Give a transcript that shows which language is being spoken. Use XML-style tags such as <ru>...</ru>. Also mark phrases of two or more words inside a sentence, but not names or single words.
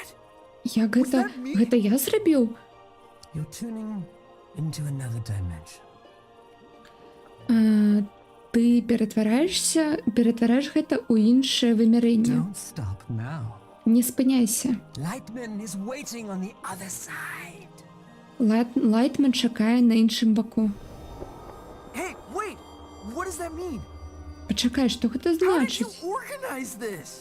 <be>Як гэта я зрабіў?</be> <en>You're tuning into another dimension.</en> <be>Ты ператвараеш гэта ў іншае вымярэнне.</be> <en>Don't stop now.</en> <be>Не спыняйся.</be> <en>Lightman is waiting on the other side.</en> <be>Лайтман чакае на іншым баку.</be> <en>Hey, wait! What does that mean?</en> <be>Пачакай, што гэта</be> <en>How did you</en> <be>значыць?</be> <en>organize this?</en>